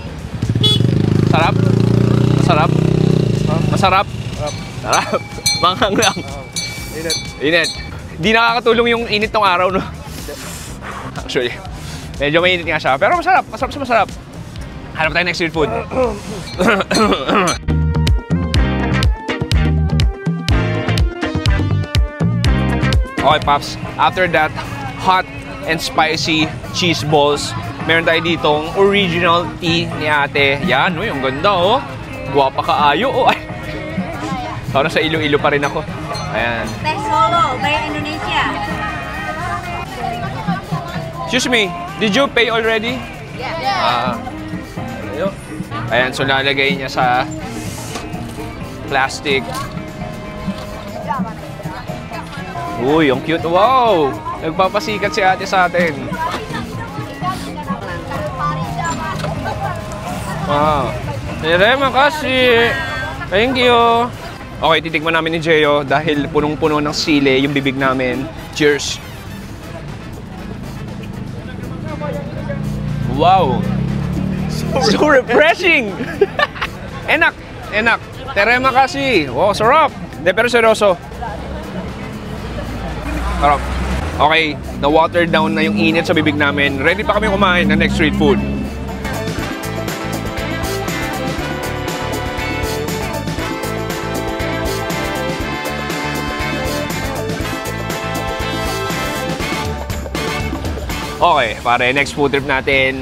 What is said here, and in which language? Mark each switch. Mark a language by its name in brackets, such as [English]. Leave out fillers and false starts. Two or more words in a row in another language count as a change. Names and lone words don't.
[Filipino] Sarap? Masarap? Masarap? Sarap. Manghang lang. Init. Di nakakatulong yung init tong araw, no? Actually, medyo mainit nga siya. Pero masarap. Masarap. Hanap tayo [English] next street food. [Filipino] Okay, Pops. [English] After that, hot and spicy cheese balls. [Filipino] Meron tayo ditong [English] original tea [Filipino] ni ate. Yan, yung ganda, oh. [Cebuano] Guwapa kaayo, [Filipino] oh. Ay. Parang sa Iloilo pa rin ako. Ayan. [English] Solo, by Indonesia. Excuse me, did you pay already? Yeah. [Filipino] Ayan, so lalagay niya sa plastic. Uy, ang cute. Wow! Nagpapasikat si ate sa atin. Wow. [Indonesian] Terima kasih. [English] Thank you. [Filipino] Okay, titikman namin ni Jeyo dahil punong-puno ng sili yung bibig namin. [English] Cheers! Wow! So refreshing! [Indonesian] Enak! Terima kasih! [Filipino] Wow, sarap! De, pero seryoso. Sarap. Okay, na- [English] water down [Filipino] na yung init sa bibig namin. Ready pa kami kumain ng [English] next street food. [Filipino] Okay, pare, [English] next food trip [Filipino] natin.